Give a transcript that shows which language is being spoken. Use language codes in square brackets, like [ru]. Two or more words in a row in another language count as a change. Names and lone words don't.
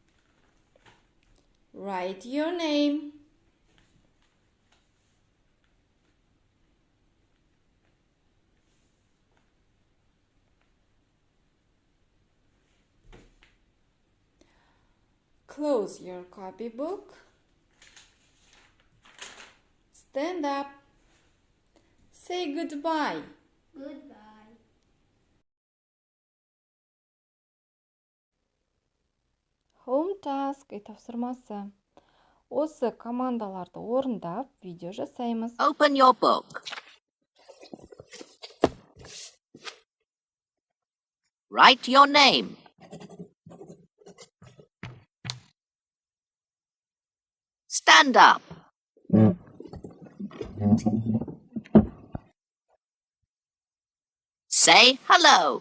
[en] Write your name. Close your copybook. Stand up. Say goodbye. Goodbye. Home task тапсырмасы. [kk] Осы командаларды орындап, видео жасаймыз. [en] Open your book. Write your name. Stand up. Say hello.